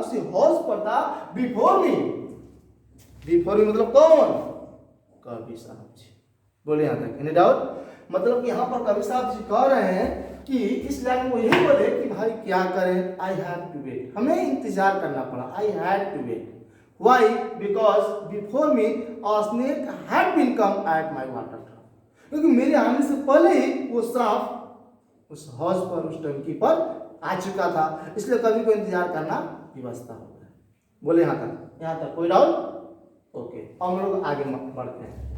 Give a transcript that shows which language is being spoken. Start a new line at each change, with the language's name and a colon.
Hindi: उसी हौज पर था,
English: Before me. Before me
Hindi: मतलब कौन? कवि साहब जी। बोले यहां तक,
English: Any doubt?
Hindi: मतलब कि यहां पर कवि साहब जी कह रहे हैं कि इस लाइन में यही बोले कि भाई क्या करें,
English: I have to wait,
Hindi: हमें इंतजार करना पड़ा,
English: I had to wait. Why? Because before me a snake had been come at my water trough.
Hindi: क्योंकि मेरे आने से पहले ही वो सांप उस हौज पर, उस टंकी पर आ चुका था, इसलिए कवि को इंतजार करना व्यवस्था हो गया। बोले यहाँ तक कोई डाउट? ओके, अब हम लोग आगे बढ़ते हैं।